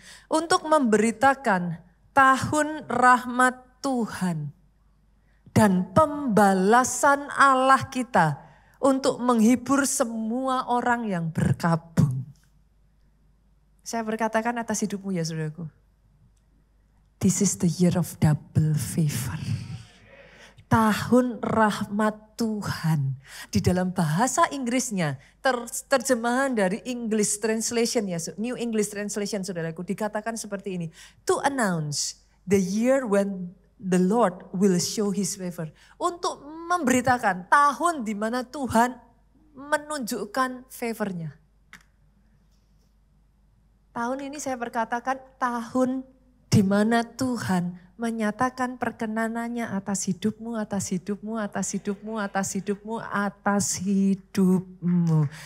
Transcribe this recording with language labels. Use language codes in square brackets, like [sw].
[id] Untuk memberitakan tahun rahmat Tuhan dan pembalasan Allah kita untuk menghibur semua orang yang berkabung. Saya berkatakan atas hidupmu ya saudaraku. [en] This is the year of double favor. [id] Tahun rahmat Tuhan. Di dalam bahasa Inggrisnya, terjemahan dari English Translation ya, New English Translation saudaraku, dikatakan seperti ini. [en] To announce the year when the Lord will show his favor. [id] Untuk memberitakan tahun di mana Tuhan menunjukkan favornya. Tahun ini saya berkatakan tahun di mana Tuhan menyatakan perkenanannya atas hidupmu, atas hidupmu, atas hidupmu, atas hidupmu, atas hidupmu.